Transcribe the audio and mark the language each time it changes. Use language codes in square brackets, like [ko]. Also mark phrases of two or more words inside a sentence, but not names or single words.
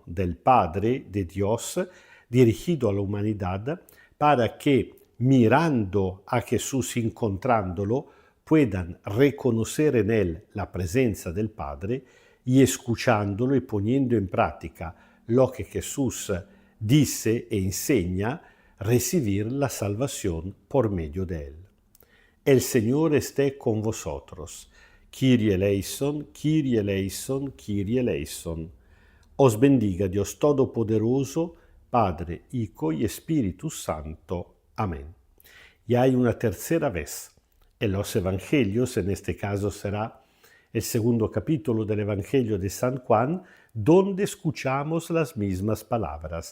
[es] del Padre, de Dios, dirigido a la humanidad, para que mirando a Jesús, encontrándolo, puedan reconocer en él la presencia del Padre y escuchándolo y poniendo en práctica lo que Jesús dice e enseña, recibir la salvación por medio de él. El Señor esté con vosotros. [el] Κύριε ελέησον, Κύριε ελέησον, Κύριε ελέησον. [es] Os bendiga Dios Todopoderoso, Padre, Hijo y Espíritu Santo. Amén. Y hay una tercera vez en los Evangelios, en este caso será el segundo capítulo del Evangelio de San Juan, donde escuchamos las mismas palabras.